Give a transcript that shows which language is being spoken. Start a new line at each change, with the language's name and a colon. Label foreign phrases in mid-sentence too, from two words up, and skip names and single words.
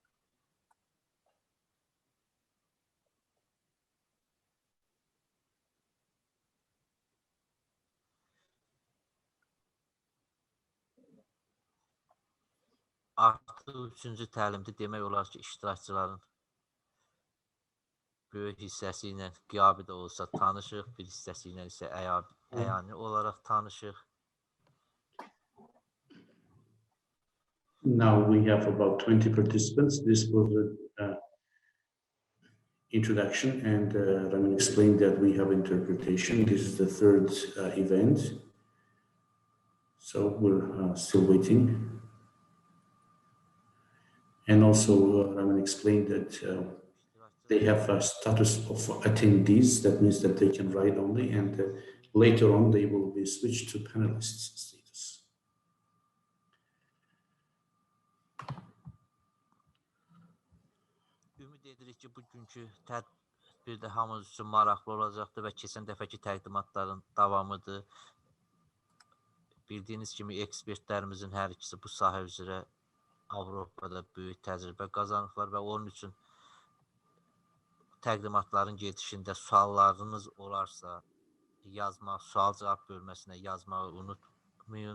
Azerbaijani: Artıq 3-cü təlimdə demək olar ki, iştirakçıların böyük hissəsi ilə qiyabi də olsa tanışıq, bir hissəsi ilə isə əyani olaraq tanışıq.
English: Now we have about 20 participants. This was an introduction, and Ramin explained that we have interpretation. This is the third event, so we're still waiting. And also Ramin explained that they have a status of attendees. That means that they can write only, and later on they will be switched to panelists status.
Azerbaijani: Ümid edirik ki, bugünkü tədbirdə hamınız üçün maraqlı olacaqdır və keçən dəfəki təqdimatların davamıdır. Bildiyiniz kimi ekspertlərimizin hər ikisi bu sahə üzrə Avropada böyük təcrübə qazanıblar və onun üçün təqdimatların gedişində suallarınız olarsa yazmaq, sual-cavab bölməsinə yazmağı unutmayın.